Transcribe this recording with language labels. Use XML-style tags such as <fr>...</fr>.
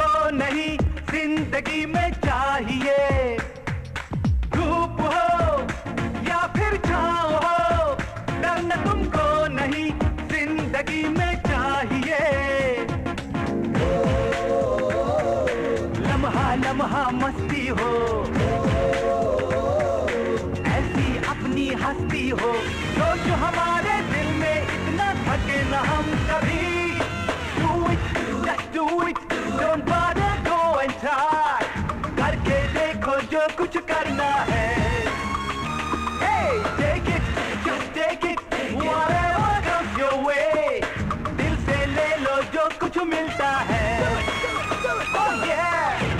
<hi>जिंदगी में चाहिए, धूप हो या फिर छाँव हो, डरना तुमको नहीं जिंदगी में चाहिए। लम्हा लम्हा मस्ती हो, ऐसी अपनी हस्ती हो, जो हमारे दिल में इतना थके न हम कभी।</hi> <en>Do it, just do it, don't bother, go and try.</en> <hi>करके देखो जो कुछ करना है।</hi> <en>Hey, take it, just take it, whatever comes your way.</en> <hi>दिल से ले लो जो कुछ मिलता है। Oh yeah.</hi>